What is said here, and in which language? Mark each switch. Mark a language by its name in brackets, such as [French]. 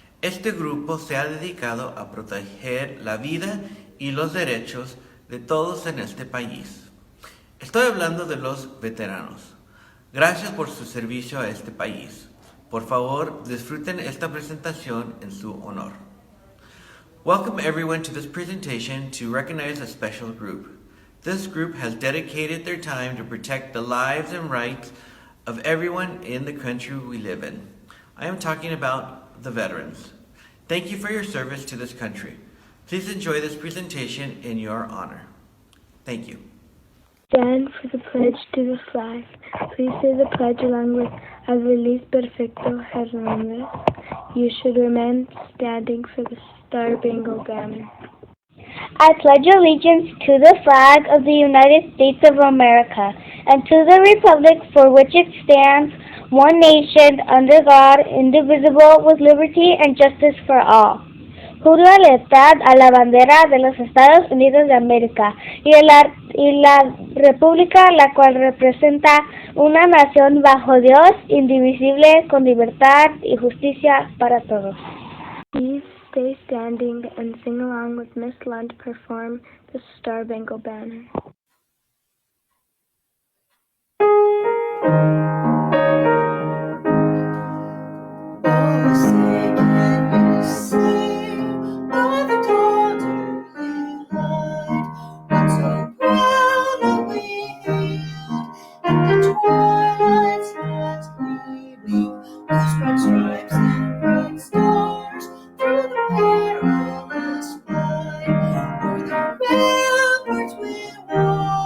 [Spanish] Este grupo se ha dedicado a proteger la vida y los derechos de todos en este país. Estoy hablando de los veteranos. Gracias por su servicio a este país. Por favor, disfruten esta presentación en su honor. [English] Welcome everyone to this presentation to recognize a special group. This group has dedicated their time to protect the lives and rights of everyone in the country we live in. I am talking about the veterans. Thank you for your service to this country. Please enjoy this presentation in your honor. Thank you. Stand for the pledge to the flag. Please say the pledge along with Feliz Perfecto Hernandez. You should remain standing for the Star-Spangled Banner. I pledge allegiance to the flag of the United States of America and to the republic for which it stands, one nation, under God, indivisible, with liberty and justice for all. [Spanish] Juro lealtad a la bandera de los Estados Unidos de América y la república la cual representa una nación bajo Dios, indivisible, con libertad y justicia para todos. [English] Please stay standing and sing along with Miss Lund perform the Star-Spangled Banner. Oh, say can you see by the dawn's early light what so proudly we hailed in the twilight's last gleaming, whose bright stripes and bright stars through the perilous fight o'er the ramparts we walked.